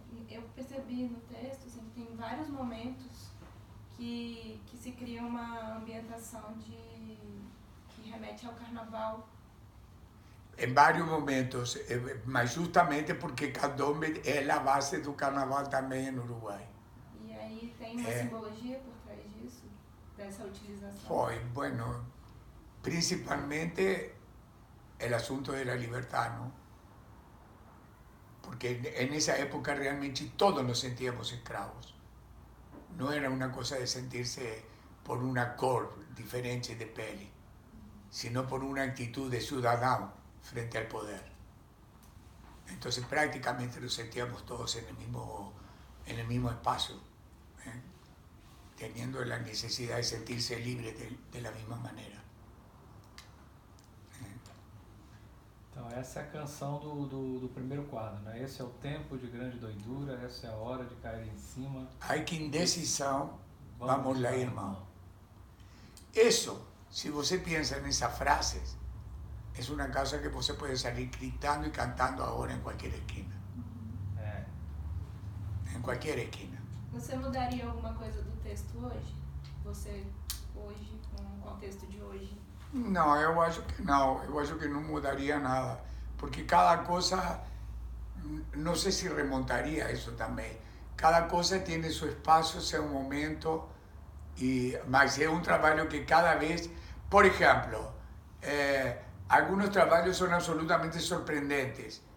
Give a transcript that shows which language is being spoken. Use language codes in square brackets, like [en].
[pt] Eu percebi no texto assim, que tem vários momentos que se cria uma ambientação que remete ao carnaval. [es] En varios momentos, mas justamente porque candombe es la base do carnaval também en Uruguay. [pt] E aí tem uma simbologia por trás disso, dessa utilização? [es] Foi, bueno, principalmente el asunto de la libertad, ¿no? Porque en esa época realmente todos nos sentíamos esclavos. No era una cosa de sentirse por una cor diferente de peli, sino por una actitud de ciudadano frente al poder. Entonces prácticamente nos sentíamos todos en el mismo espacio, ¿eh? Teniendo la necesidad de sentirse libre de la misma manera. [pt] Então essa é a canção do primeiro quadro, né? Esse é o tempo de grande doidura, essa é a hora de cair em cima. Hay que indecisión, vamos lá, irmão. [es] Eso, si você piensa nessas frases, es una cosa que você puede salir gritando y cantando ahora en cualquier esquina. [pt] É. [es] En cualquier esquina. [pt] Você mudaria alguma coisa do texto hoje? Você, hoje, com o contexto de hoje? No, eu acho que não. Eu acho que não mudaria nada. [es] Porque cada cosa, no sé si remontaría eso también. Cada cosa tiene su espacio, seu momento, mas es un trabajo que cada vez, por ejemplo, algunos trabajos son absolutamente sorprendentes.